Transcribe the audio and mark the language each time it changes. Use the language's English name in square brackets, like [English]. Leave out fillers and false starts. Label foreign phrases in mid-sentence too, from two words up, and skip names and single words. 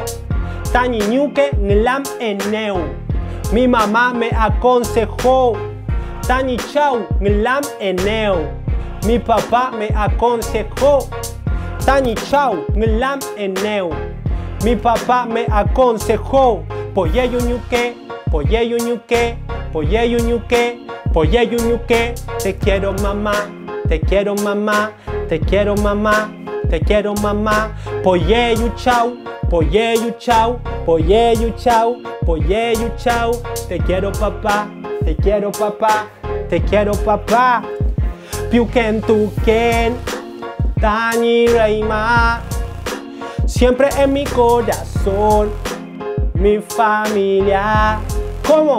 [Mapuche] Tañi Ñuke Nglam Eneu, [Spanish] mi mamá me aconsejó. [Mapuche] Tañi Chau Nglam Eneu, [Spanish] mi papá me aconsejó. [Mapuche] Tañi Chau Nglam Eneu, [Spanish] mi papá me aconsejó. [Mapuche] Poyeyu ñuque, poyeyu ñuque, poyeyu ñuque, poyeyu ñuque. [Spanish] Te quiero mamá, te quiero mamá, te quiero mamá, te quiero mamá. [Mapuche] Poyeyu chau, poyeyu chau, poyeyu chau, poyeyu chau. [Spanish] Te quiero papá, te quiero papá, te quiero papá. [Mapuche] Piuken tuken, Tañi Reima. [Spanish] Siempre en mi corazón, mi familia. ¿Cómo?